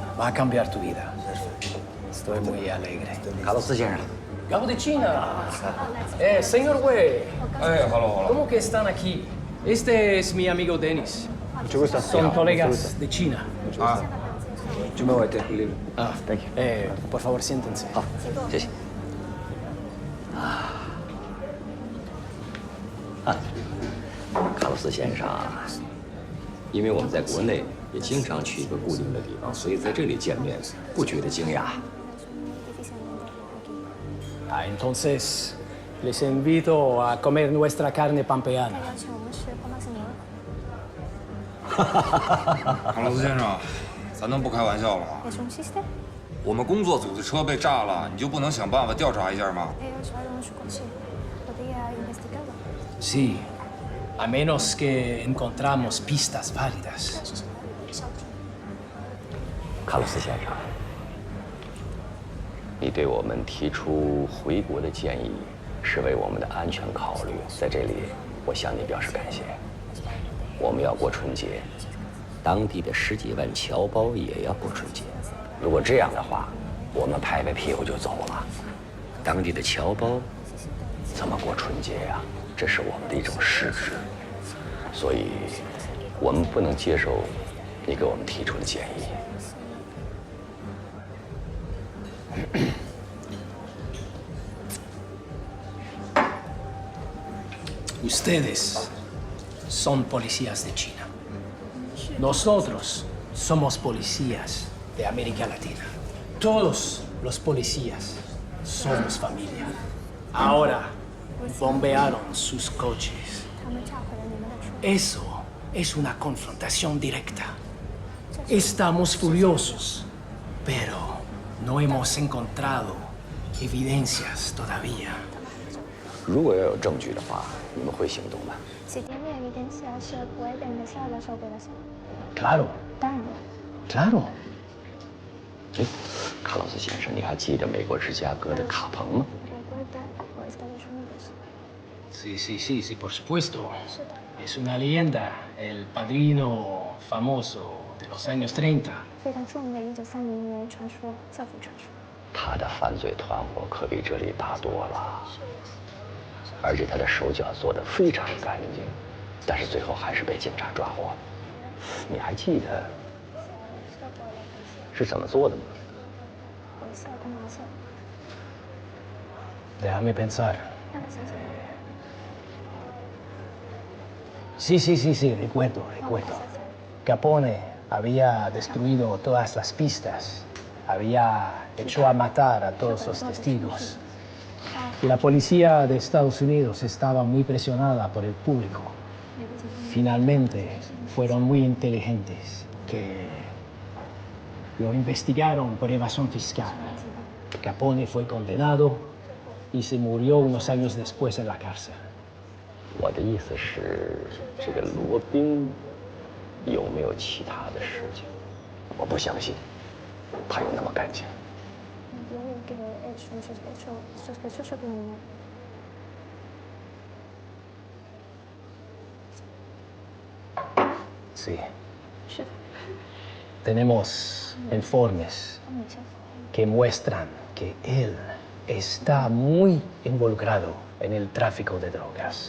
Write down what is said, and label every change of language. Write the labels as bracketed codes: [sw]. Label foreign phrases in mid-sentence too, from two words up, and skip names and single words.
[es] Va a cambiar tu vida. Estoy muy alegre. [zh] Carlos 先生。 [es] Gabo de China. Señor Wei. [en] hello. [es] ¿Cómo que están aquí? Este es mi amigo Denis. Son colegas de China. Yo me voy, libre. [en] Thank you. [es] Por favor, siéntense. [zh] 好，谢谢。卡洛斯先生，因为我们在国内也经常去一个固定的地方，所以在这里见面不觉得惊讶。 [es] Entonces, les invito a comer nuestra carne pampeana. [zh] 卡洛斯先生，咱能不开玩笑了吗？我们工作组的车被炸了，你就不能想办法调查一下吗？ [es] Sí, a menos que encontramos pistas válidas. [zh] 卡洛斯先生，你对我们提出回国的建议，是为我们的安全考虑，在这里我向你表示感谢。我们要过春节，当地的10几万侨胞也要过春节。如果这样的话，我们拍拍屁股就走了，当地的侨胞怎么过春节呀？这是我们的一种失职，所以我们不能接受你给我们提出的建议。 [es] Ustedes son policías de China. Nosotros somos policías de América Latina. Todos los policías somos familia. Ahora bombearon sus coches. Eso es una confrontación directa. Estamos furiosos, pero no hemos encontrado evidencias todavía. [zh] 如果要有证据的话，你们会行动吗 [es] Si tiene evidencia, se puede empezar las operaciones. Claro. [zh] 当然。 [es] Claro. [zh] 哎，卡洛斯先生，你还记得美国芝加哥的卡彭吗？ [es] Sí, sí, sí, sí, por supuesto. Es una leyenda, el padrino famoso de los años 30. [zh] 非常著名的1930年传说，教父传说。他的犯罪团伙可比这里大多了，而且他的手脚做得非常干净，但是最后还是被警察抓获了。你还记得是怎么做的吗？ [es] Déjame pensar. Sí, sí, sí, sí, recuerdo. Capone había destruido todas las pistas, había hecho a matar a todos los testigos. Y la policía de Estados Unidos estaba muy presionada por el público. finalmente fueron muy inteligentes, que lo investigaron por evasión fiscal. Capone fue condenado y se murió unos años después en la cárcel. [zh] 我的意思是，这个罗宾有没有其他的事情？我不相信他有那么干净。 [es] Sí. Tenemos informes que muestran que él está muy involucrado en el tráfico de drogas.